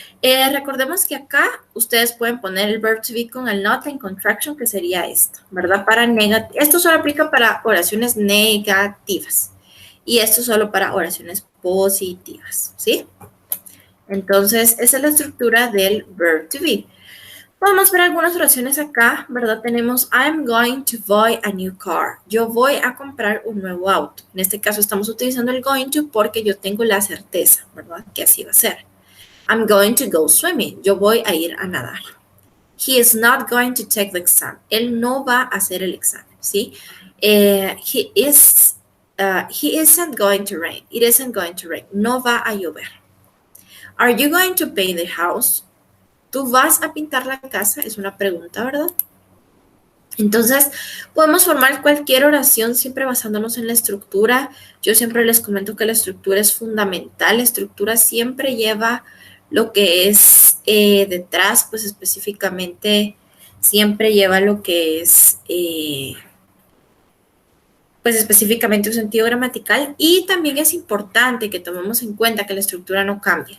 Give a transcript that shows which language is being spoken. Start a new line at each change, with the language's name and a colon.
Spanish: Recordemos que acá ustedes pueden poner el verb to be con el not en contraction, que sería esto, ¿verdad? Esto solo aplica para oraciones negativas y esto solo para oraciones positivas, ¿sí? Entonces, esa es la estructura del verb to be. Vamos a ver algunas oraciones acá, ¿verdad?
English: Tenemos I'm going to buy a new car.
Spanish: Yo voy a comprar un nuevo auto. En este caso estamos utilizando el going to porque yo tengo la certeza, ¿verdad? Que así va a ser.
English: I'm going to go swimming.
Spanish: Yo voy a ir a nadar.
English: He is not going to take the exam.
Spanish: Él no va a hacer el examen, ¿sí?
English: He isn't going to rain. It isn't going to rain.
Spanish: No va a llover.
English: Are you going to paint the house?
Spanish: ¿Tú vas a pintar la casa? Es una pregunta, ¿verdad? Entonces, podemos formar cualquier oración siempre basándonos en la estructura. Yo siempre les comento que la estructura es fundamental. La estructura siempre lleva lo que es detrás, pues específicamente siempre lleva lo que es, pues específicamente un sentido gramatical, y también es importante que tomemos en cuenta que la estructura no cambie.